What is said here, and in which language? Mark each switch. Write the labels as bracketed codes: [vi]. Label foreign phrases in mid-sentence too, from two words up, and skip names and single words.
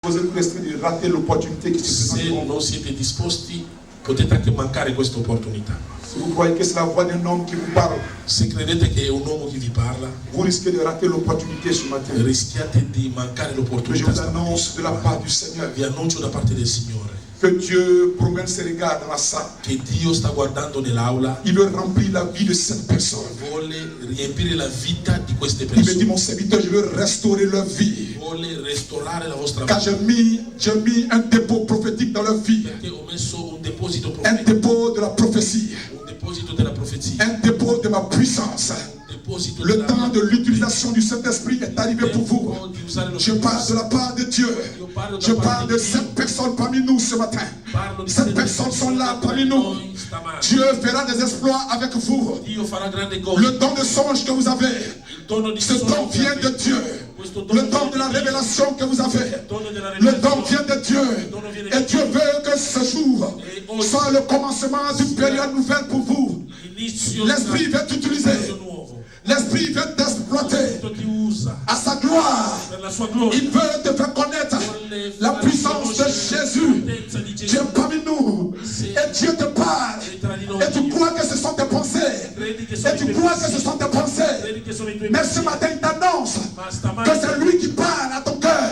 [fr] Vous risquez de rater l'opportunité qui se présente. [it] Se non siete disposti, potete anche mancare questa opportunità. [fr] Si vous voyez que c'est la voix d'un homme qui vous parle, [it] Se credete che è un uomo che vi parla, [fr] vous risquez de rater l'opportunité ce matin. [it] rischiate di mancare [fr] Je [it] l'opportunità. [fr] vous annonce de la part du Seigneur [it] Vi annuncio da parte del Signore [fr] que Dieu promène ses regards dans la salle. [it] che Dio sta guardando nell'aula, [fr] Il veut remplir la vie de cette personne. [it] vuole riempire la vita di queste [fr] Il me dit, [it] persone, [fr] mon serviteur, je veux restaurer leur vie. [it] vuole restaurare la vostra [fr] Car [it] vita. [fr] j'ai mis un dépôt prophétique dans leur vie. [it] Perché ho messo un deposito [fr] Un [it] profetico, [fr] dépôt de la prophétie. [it] un deposito della profezia, [fr] Un dépôt de ma puissance. [it] un deposito [fr] Le [it] della [fr] temps de l'utilisation du Saint-Esprit est arrivé pour vous. [it] tempo di usare lo [fr] Je parle de la part de Dieu. Je parle de cette personne parmi nous ce matin. [it] Parlo di [fr] Ces personnes sont là parmi nous. Dieu fera des exploits avec vous. [it] Dio farà grandi cose. [fr] Le don de songe que vous avez, [it] Il dono di [fr] ce don [it] sogno che [fr] vient de [it] avete, [fr] Dieu. [it] questo [fr] Le [it] dono [fr] don de la [it] viene da Dio. [fr] révélation que vous avez, [it] Il dono della [fr] le don [it] rivelazione. [fr] vient de Dieu. Et Dieu veut que ce jour soit le commencement d'une période nouvelle pour vous. [it] L'inizio [fr] L'Esprit [it] di [fr] veut t'utiliser. [it] un nuovo. [fr] L'Esprit veut t'exploiter [it] Cristo ti usa [fr] à sa gloire. [it] per la sua gloria. [fr] Il veut te faire connaître la puissance de Jésus. Dieu est parmi nous. Et Dieu te parle. Et tu crois que ce sont tes pensées. Et tu crois que ce sont tes pensées. Mais ce matin, il t'annonce que c'est lui qui parle à ton cœur.